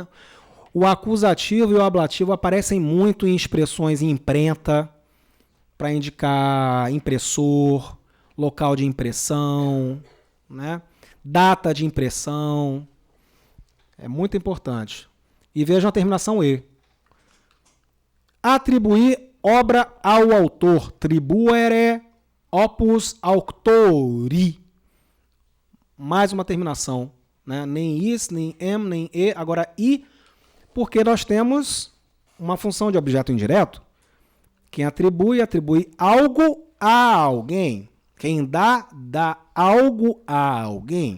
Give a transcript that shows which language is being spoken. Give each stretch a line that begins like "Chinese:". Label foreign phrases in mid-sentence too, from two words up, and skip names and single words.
Portuguese: O acusativo e o ablativo aparecem muito em expressões em imprenta, para indicar impressor, local de impressão, né? Data de impressão. É muito importante. E vejam a terminação E. Atribuir obra ao autor.
Latin: Tribuere opus auctori.
Portuguese: Mais uma terminação. Né? Nem is, nem em, nem e. Agora i, porque nós temos uma função de objeto indireto. Quem atribui, atribui algo a alguém. Quem dá, dá algo a alguém.